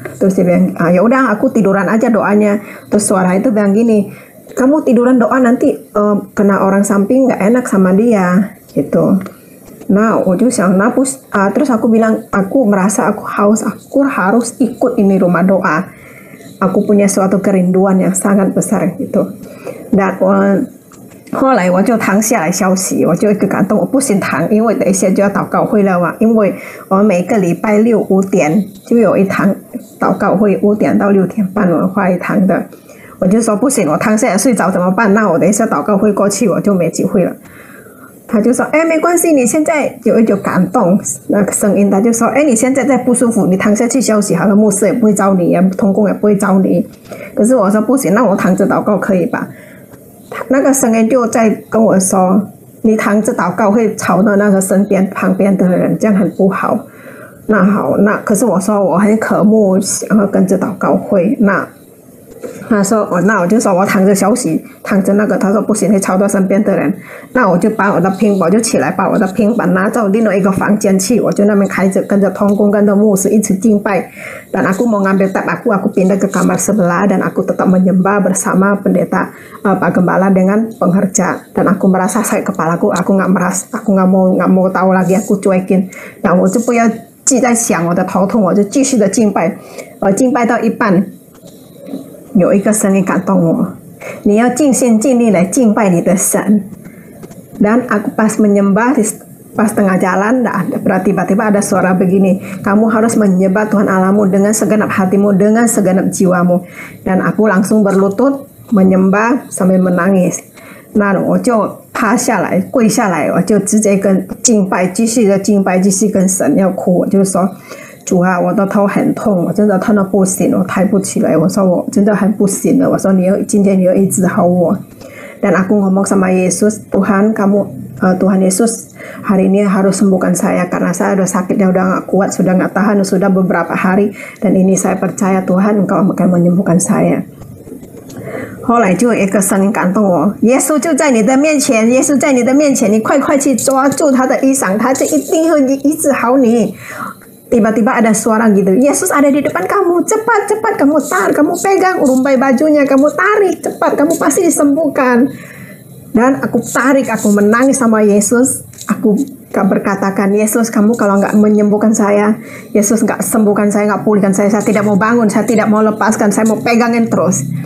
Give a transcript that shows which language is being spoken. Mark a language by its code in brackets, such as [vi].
[id] Terus dia bilang, ya udah aku tiduran aja doanya. Terus suara itu bilang gini, kamu tiduran doa nanti kena orang samping nggak enak sama dia gitu. Nah, terus aku bilang, aku merasa aku harus ikut ini rumah doa. Aku punya suatu kerinduan yang sangat besar gitu. Dan [zh] 后来我就躺下来休息，我就一个感动，我不行躺，因为等一下就要祷告会了嘛。因为我们每个礼拜六5点就有一堂祷告会，5点到6点半文化一堂的。我就说不行，我躺下来睡着怎么办？那我等一下祷告会过去，我就没机会了。他就说，没关系，你现在有一种感动，那个声音，他就说，你现在不舒服，你躺下去休息好了，牧师也不会找你，同工也不会找你。可是我说不行，那我躺着祷告可以吧？那个声音就在跟我说，你躺着祷告会吵到那个旁边的人，这样很不好。那好，可是我说我很渴慕想要跟着祷告会，他说那我就说我躺着休息，躺着那个，他说不行，会吵到身边的人。那我就把我的平板就起来，把我的平板拿到另外一个房间去，我就那边开着跟着同工跟着牧师一起敬拜。 [id] Dan aku mau ngambil tab aku pindah ke kamar sebelah dan aku tetap menyembah bersama pendeta Pak Gembala dengan pengerja. Dan aku merasa sakit kepalaku, aku nggak mau tahu lagi, aku cuekin. Dan [zh] 我就不要记在想我的头痛，我就继续的敬拜。敬拜到一半。有一个声音感动我，你要尽心尽力来敬拜你的神。 [id] Dan aku pas menyembah, pas tengah jalan, tiba-tiba ada suara begini, kamu harus menyembah Tuhan Allahmu dengan segenap hatimu, dengan segenap jiwamu. Dan aku langsung berlutut menyembah sambil menangis. [zh] 那我就趴下来，跪下来，我就直接跟敬拜，继续的敬拜，继续跟神要哭，我就说。主啊，我的头很痛，我真的痛到不行，我抬不起来。我说我真的很不行了。我说今天你要医治好我。 [id] Dan aku ngomong sama Yesus, Tuhan Yesus hari ini harus sembuhkan saya karena saya udah sakitnya udah nggak kuat, sudah nggak tahan, sudah beberapa hari dan ini saya percaya Tuhan Engkau akan menyembuhkan saya. [zh] 后来就有一个声音感动我，耶稣就在你的面前，耶稣在你的面前，你快去抓住他的衣裳，他就一定会医治好你。 [id] Tiba-tiba ada suara gitu, Yesus ada di depan kamu, cepat kamu kamu pegang rumbai bajunya, kamu tarik, cepat kamu pasti disembuhkan. Dan aku tarik, aku menangis sama Yesus. Aku berkatakan, Yesus kamu kalau nggak menyembuhkan saya, Yesus nggak sembuhkan saya, nggak pulihkan saya tidak mau bangun, saya tidak mau lepaskan, saya mau pegangin terus.